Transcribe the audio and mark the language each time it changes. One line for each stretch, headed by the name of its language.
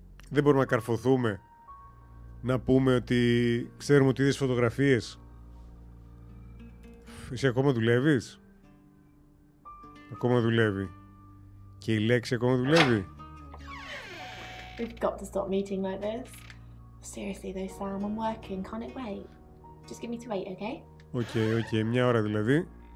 Greek: Δεν μπορούμε να καρφωθούμε. Να πούμε ότι ξέρουμε ότι είδες φωτογραφίες. Εσύ ακόμα δουλεύεις? Ακόμα δουλεύει. Και η λέξη ακόμα δουλεύει.
English: We've got to stop meeting like this. Seriously though, Sam, I'm working. Can't it wait? Just give me to 8, okay?
Greek: Okay, μια ώρα δηλαδή.